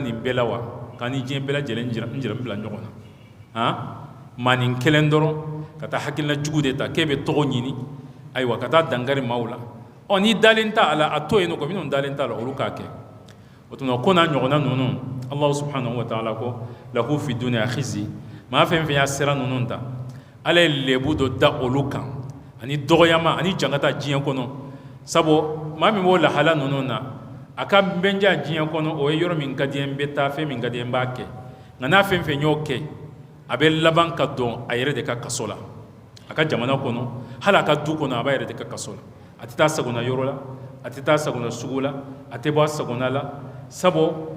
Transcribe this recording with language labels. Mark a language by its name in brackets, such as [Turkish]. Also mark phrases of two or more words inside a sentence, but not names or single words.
[Bambara] nin bɛɛ la wa k'a ni diɲɛ bɛɛ lajɛlen jira bila ɲɔgɔn na maa nin kelen dɔrɔn ka taa hakilina jugu de ta k'e bɛ tɔgɔ ɲini ayiwa ka taa dangari maaw la n'i dalen t'a la a to yen nɔ ko minnu dalen t'a la olu k'a kɛ o tuma ko n'a ɲɔgɔnna ninnu [Arabic] الله سبحانه وتعالى [Bambara] ko [Arabic] له في الدنيا خزي [Bambara] maa fɛn fɛn y'a sera ninnu ta ala ye lebu dɔ da olu kan ani dɔgɔyama ani jankata diɲɛ kɔnɔ sabu maa min b'o lahala ninnu na a ka bɛnja diɲɛ kɔnɔ o ye yɔrɔ min ka di n bɛ taa fɛn min ka di n b'a kɛ nka n'a fɛn fɛn y'o kɛ a bɛ laban ka dɔn a yɛrɛ de ka kaso la a ka jamana kɔnɔ hali a ka du kɔnɔ a b'a yɛrɛ de ka kaso la a tɛ taa sagona yɔrɔ la a tɛ taa sagona sugu la a tɛ bɔ a sagona la sabu